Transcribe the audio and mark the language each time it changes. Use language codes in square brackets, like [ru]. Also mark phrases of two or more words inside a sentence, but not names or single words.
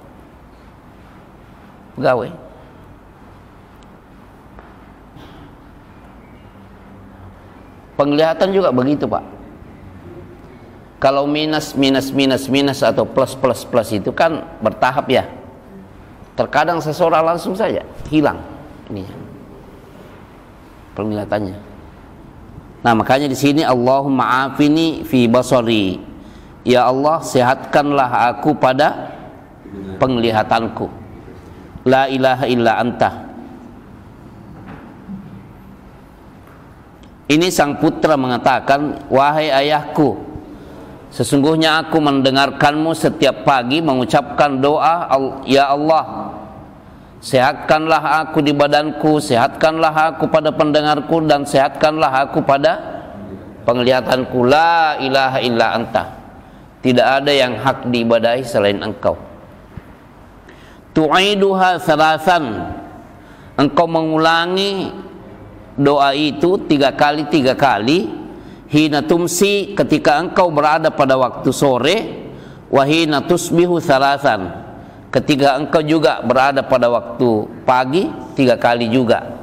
[id] Penglihatan juga begitu, Pak. Kalau minus atau plus itu kan bertahap, ya. Terkadang seseorang langsung saja hilang ininya, penglihatannya. Nah, makanya di sini [ar] اللهم عافني في بصري. [id] Ya Allah, sehatkanlah aku pada penglihatanku. [ar] لا إله إلا أنت. [id] Ini sang putra mengatakan, "Wahai ayahku, sesungguhnya aku mendengarkanmu setiap pagi mengucapkan doa, ya Allah, sehatkanlah aku di badanku, sehatkanlah aku pada pendengarku, dan sehatkanlah aku pada penglihatanku. [ar] لا إله إلا أنت. [id] Tidak ada yang hak diibadahi selain engkau. [ar] تعيدها ثلاثا. [id] Engkau mengulangi doa itu 3 kali [ar] حين تمسي, [id] ketika engkau berada pada waktu sore, [ar] وحين تصبح ثلاثا, [id] ketika engkau juga berada pada waktu pagi 3 kali juga.